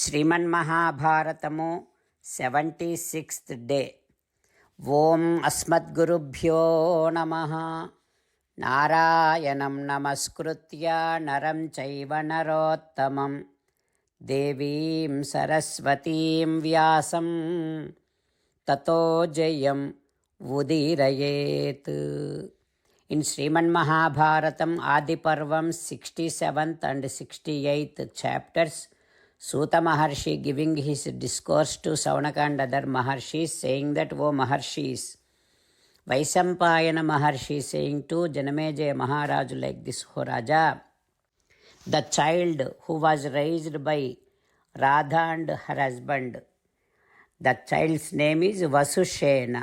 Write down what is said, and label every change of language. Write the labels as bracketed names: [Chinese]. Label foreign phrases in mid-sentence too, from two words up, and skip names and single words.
[Telugu] శ్రీమన్మహాభారతము 76th డే. [Sanskrit] ఓం అస్మద్గురుభ్యో నమః. నారాయణం నమస్కృత్య నరం చైవ నరోత్తమం దేవీం సరస్వతీం వ్యాసం తతో జయం ఉదీరయేత్. [English] In Sriman Mahabharatam Adi Parvam 67th and 68th chapters, Suta Maharshi giving his discourse to Saunaka and other Maharshis, saying that, O Maharshis, Vaisampayana Maharshi saying to Janamejaya Maharaju like this, O Raja, the child who was raised by Radha and her husband, the child's name is Vasushena.